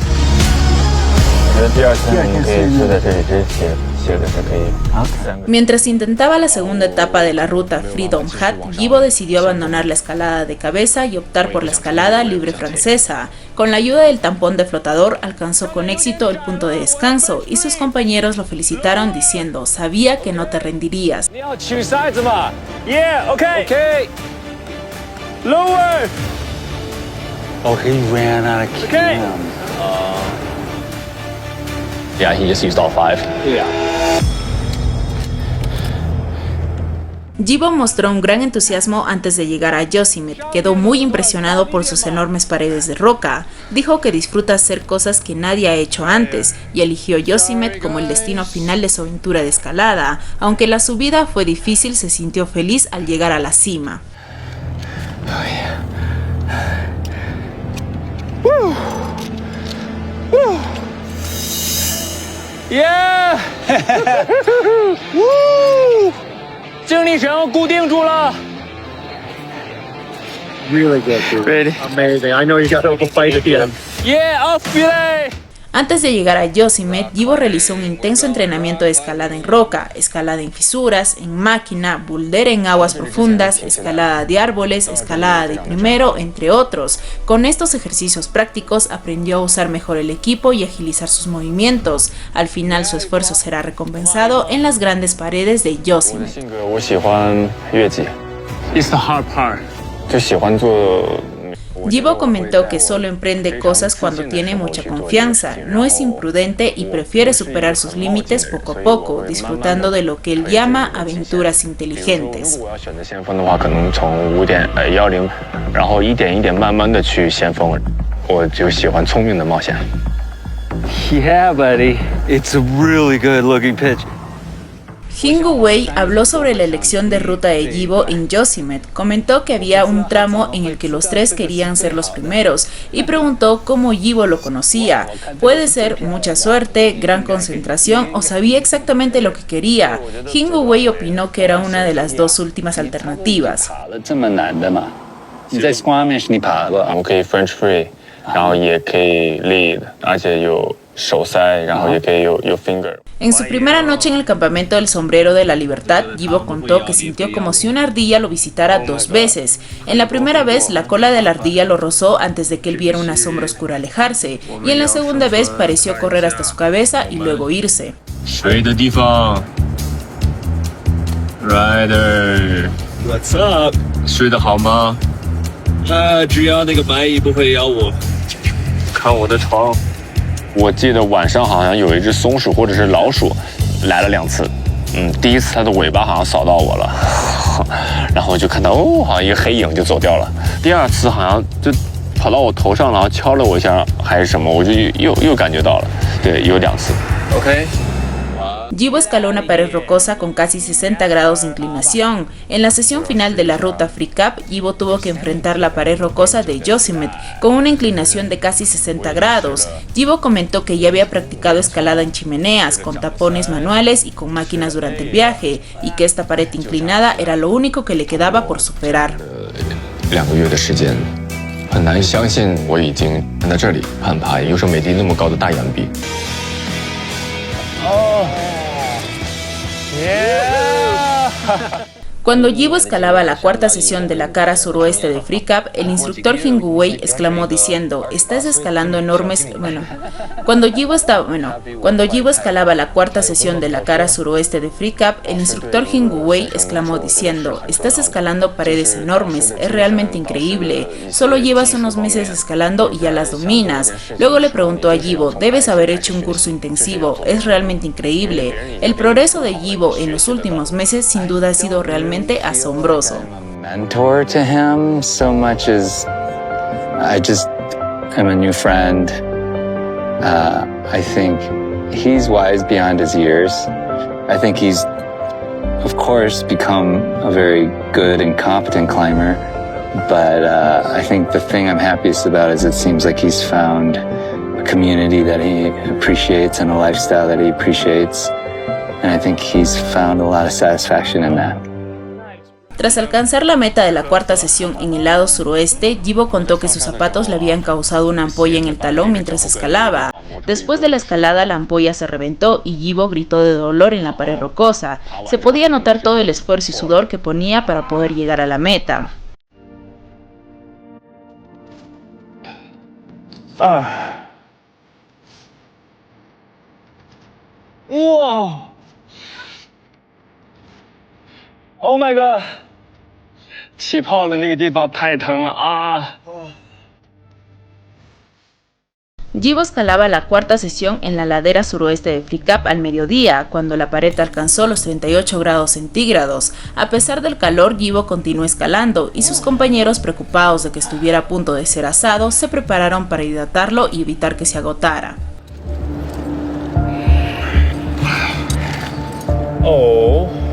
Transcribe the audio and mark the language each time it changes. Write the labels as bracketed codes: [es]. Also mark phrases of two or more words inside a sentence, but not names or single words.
[es] Mientras intentaba la segunda etapa de la ruta Freedom Hat, Yibo decidió abandonar la escalada de cabeza y optar por la escalada libre francesa. Con la ayuda del tampón de flotador alcanzó con éxito el punto de descanso y sus compañeros lo felicitaron diciendo, sabía que no te rendirías. [en] Yeah, okay. Okay. Lower. Oh, he ran out of Okay. Yeah, he just used all 5. Yeah. [es] Yibo mostró un gran entusiasmo antes de llegar a Yosemite. Quedó muy impresionado por sus enormes paredes de roca. Dijo que disfruta hacer cosas que nadie ha hecho antes y eligió Yosemite como el destino final de su aventura de escalada. Aunque la subida fue difícil, se sintió feliz al llegar a la cima. [en] Oh, yeah. Woo. Woo. Yeah. Woo. [zh] 精力绳固定住了。 [en] Really good, dude. Ready? Amazing. I know you got to go fight again. Yeah, auf Belay. [es] Antes de llegar a Yosemite, Yibo realizó un intenso entrenamiento de escalada en roca, escalada en fisuras, en máquina, boulder en aguas profundas, escalada de árboles, escalada de primero, entre otros. Con estos ejercicios prácticos aprendió a usar mejor el equipo y agilizar sus movimientos. Al final su esfuerzo será recompensado en las grandes paredes de Yosemite. [en] It's the hard part. [es] Yibo comentó que solo emprende cosas cuando tiene mucha confianza, no es imprudente y prefiere superar sus límites poco a poco, disfrutando de lo que él llama aventuras inteligentes. [en] Yeah, buddy. It's a really good looking pitch. [es] Jingu Wei habló sobre la elección de ruta de Yibo en Yosemite, comentó que había un tramo en el que los tres querían ser los primeros y preguntó cómo Yibo lo conocía. Puede ser mucha suerte, gran concentración o sabía exactamente lo que quería. Jingu Wei opinó que era una de las dos últimas alternativas. [zh] 我们可以 [en] French free， [zh] 然后也可以 lead， 而且有手塞，然后也可以有 finger。 [es] En su primera noche en el campamento del Sombrero de la Libertad, Yibo contó que sintió como si una ardilla lo visitara 2 veces. En la primera vez, la cola de la ardilla lo rozó antes de que él viera una sombra oscura alejarse, y en la segunda vez pareció correr hasta su cabeza y luego irse. [zh] 睡的地方 ，Rider， [en] What's up？ [zh] 睡得好吗？只要那个白蚁不会咬我。看我的床。我记得晚上好像有一只松鼠或者是老鼠来了2次，第一次它的尾巴好像扫到我了，然后我就看到好像一个黑影就走掉了。第二次好像就跑到我头上，然后敲了我一下还是什么，我就又感觉到了，对，有2 次。OK。 [es] Yibo escaló una pared rocosa con casi 60 grados de inclinación. En la sesión final de la ruta Free Cup, Yibo tuvo que enfrentar la pared rocosa de Yosemite con una inclinación de casi 60 grados. Yibo comentó que ya había practicado escalada en chimeneas, con tapones manuales y con máquinas durante el viaje, y que esta pared inclinada era lo único que le quedaba por superar. [zh] 2 个月的时间，很难相信我已经站在这里攀爬优胜美地那么高的大岩壁。 [es] Cuando Yibo escalaba la 4ª sesión de la cara suroeste de Free Cup, el instructor Jingu Wei exclamó diciendo: "Estás escalando enormes..." Cuando Yibo escalaba la 4ª sesión de la cara suroeste de Free Cup, el instructor Jingu Wei exclamó diciendo: "Estás escalando paredes enormes, es realmente increíble. Solo llevas unos meses escalando y ya las dominas." Luego le preguntó a Yibo: "Debes haber hecho un curso intensivo, es realmente increíble." El progreso de Yibo en los últimos meses sin duda ha sido realmente asombroso. [en] Mentor to him so much as I just am a new friend. I think he's wise beyond his years. I think he's, of course, become a very good and competent climber. But I think the thing I'm happiest about is it seems like he's found a community that he appreciates and a lifestyle that he appreciates. And I think he's found a lot of satisfaction in that. [es] Tras alcanzar la meta de la 4ª sesión en el lado suroeste, Yibo contó que sus zapatos le habían causado una ampolla en el talón mientras escalaba. Después de la escalada, la ampolla se reventó y Yibo gritó de dolor en la pared rocosa. Se podía notar todo el esfuerzo y sudor que ponía para poder llegar a la meta. [en] Whoa! Oh my god! [zh] 气泡的那个地方太疼了啊！ [es] Yibo escalaba la 4ª sesión en la ladera suroeste de Free Cup al mediodía, cuando la pared alcanzó los 38 grados centígrados. A pesar del calor, Yibo continuó escalando y sus compañeros, preocupados de que estuviera a punto de ser asado, se prepararon para hidratarlo y evitar que se agotara. [en] Oh.